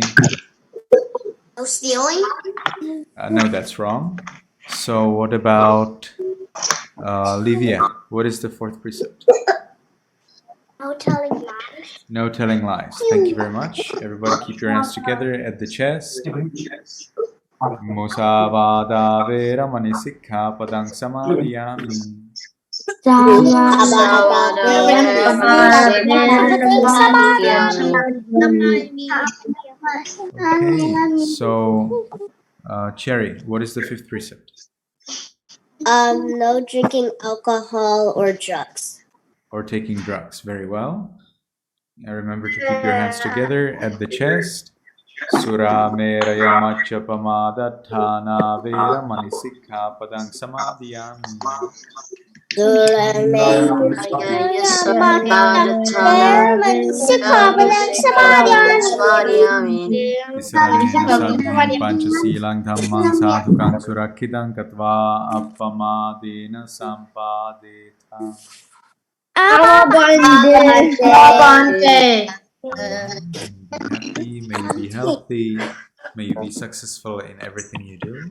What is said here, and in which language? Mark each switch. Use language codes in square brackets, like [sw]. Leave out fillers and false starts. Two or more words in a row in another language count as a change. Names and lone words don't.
[en] No stealing? No, that's wrong. So what about Livia? What is the fourth precept? No telling lies. No telling lies. Thank you very much. Everybody keep your hands together at the chest. [pi] Musavada veramani sikha padang samadhiyami. [en] Okay, so Cherry, what is the fifth precept? No drinking alcohol or drugs. Or taking drugs. Very well. Now remember to keep your hands together at the chest. [pi] Sura meraya macha pamada thana vera manisikha padang samadhiyami. Panchasilang dhammang sadhukang surakkhitang katva appamadena sampadeta. [en] May you be healthy. May you be successful in everything you do.